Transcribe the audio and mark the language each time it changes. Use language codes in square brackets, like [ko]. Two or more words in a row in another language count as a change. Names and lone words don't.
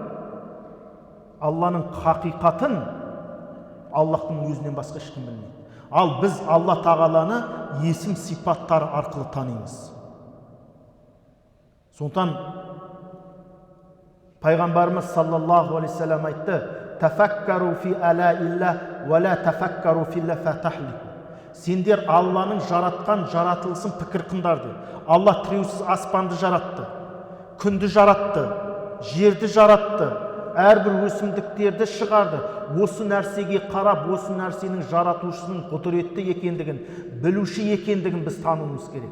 [kk] Алланың қақиқатын Аллахтың өзінен басқа ешкім білмейді. Ал біз Алла тағаланы есім сипаттары арқылы танимыз. Сондықтан пайғамбарымыз [ar] صلى الله عليه وسلم айтты: «تفكروا في آلاء الله ولا تفكروا في الله فتهلكوا». [kk] Сендер Алланың жаратқан жаратылысын пікір қыңдар. Алла тіреусіз аспанды жаратты, күнді жаратты, жерді жаратты, әрбір өсімдіктерді шығарды. Осы нәрсеге қарап, осы нәрсенің жаратушының құдіретті екендігін, білуші екендігін біз тануымыз керек.